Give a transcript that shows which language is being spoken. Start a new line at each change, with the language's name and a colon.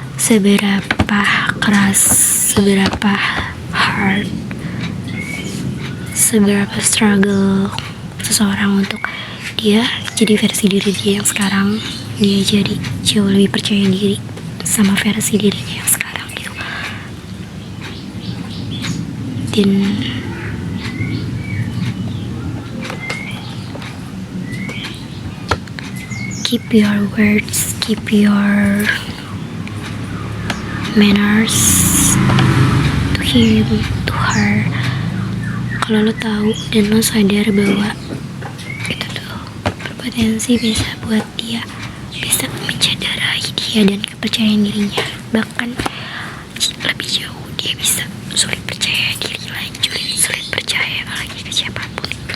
Indonesian: seberapa keras, seberapa hard, seberapa struggle seseorang untuk dia jadi versi diri dia yang sekarang. Dia jadi jauh lebih percaya diri sama versi dirinya yang sekarang gitu. Dan
English: keep your words, keep your manners to him, to her.
Indonesian: Kalau lo tahu dan lo sadar bahwa itu tuh berpotensi bisa buat dia, bisa mencederai dia dan kepercayaan dirinya. Bahkan lebih jauh, dia bisa sulit percaya diri lagi, sulit percaya lagi ke siapapun.